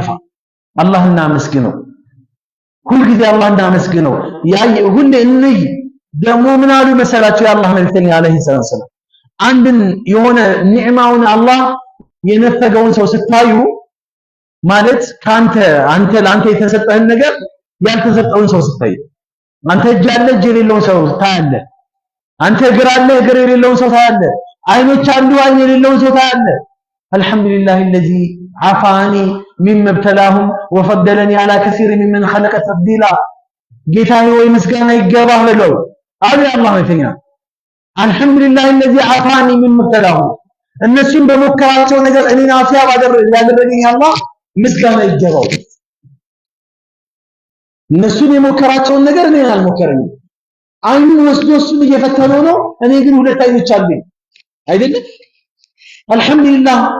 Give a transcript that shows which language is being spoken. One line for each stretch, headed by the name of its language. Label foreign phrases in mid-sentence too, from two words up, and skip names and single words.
Amharic: አላህ እናመስግነው። ሁልጊዜ አላህ እናመስግነው። ሁሌ እንይ። ደግሞ ምን አሉ መሰላችሁ የአላህ መልእክተኛ
Arabic: عليه السلام
Amharic: አንድን የሆነ ኒዕማውን አላህ የነፈገውን ሰው ስታዩ ማለት ለአንተ የተሰጠህን ነገር ያልተሰጠውን ሰው ስታይ፣ አንተ እጅ አለ እጅ የሌለውን ሰው ታያለ። አንተ እግር አለ እግር የሌለውን ሰው ታያለ። አይኖች አሉ አይን የሌለውን ሰው ታያለ። አልሐምዱሊላህ
Arabic: الذي عافاني مما ابتلاهم وفضلني على كثير ممن خلق تفضيلا።
Amharic: ጌታዬ ወይ ምስጋና ይገባህ ብለው አለ አላህ ወተኛ። አልሐምዱሊላህ
Arabic: الذي عافاني مما ابتلاهم
Amharic: እነሱን በሞከራቸው ነገር እኔን አፍያ ያደረገኝ አላህ ምስጋና ይገባው። እነሱን የሞከራቸውን ነገር እኔን አልሞከረኝም። አይኑን ወስዶ እሱን እየፈተነው ነው። እኔ ግን ሁለት አይኖች አሉኝ አይደለም። አልሐምዱሊላህ